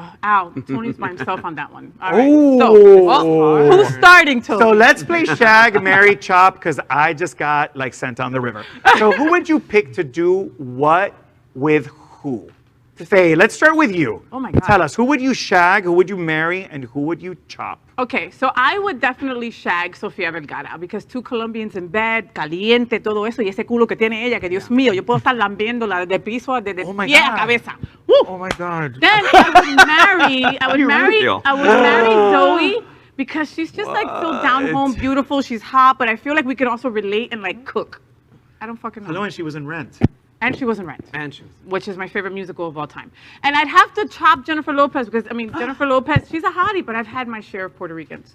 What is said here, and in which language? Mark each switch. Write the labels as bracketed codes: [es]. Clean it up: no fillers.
[en] Al, Tony's by himself on that one. All right, so who's starting, Tony? So let's play Shag, Marry, Chop, because I just got like sent on the river. So who would you pick to do what with who? Faye, let's start with you. Oh my God. Tell us, who would you shag, who would you marry, and who would you chop? Okay, so I would definitely shag Sofia Vergara because 2 Colombians in bed, [es] caliente, todo eso, y ese culo que tiene ella, que Dios mío, yo puedo estar lambiéndola desde piso, desde pie a cabeza. Woo! [en] Oh my God. Then I would marry Zoe because she's just like so down home, beautiful. She's hot, but I feel like we could also relate and like cook. I don't fucking know. Hello, and she was in Rent. And she was in Rent. And she was. Which is my favorite musical of all time. And I'd have to chop Jennifer Lopez because, I mean, Jennifer Lopez, she's a hottie, but I've had my share of Puerto Ricans.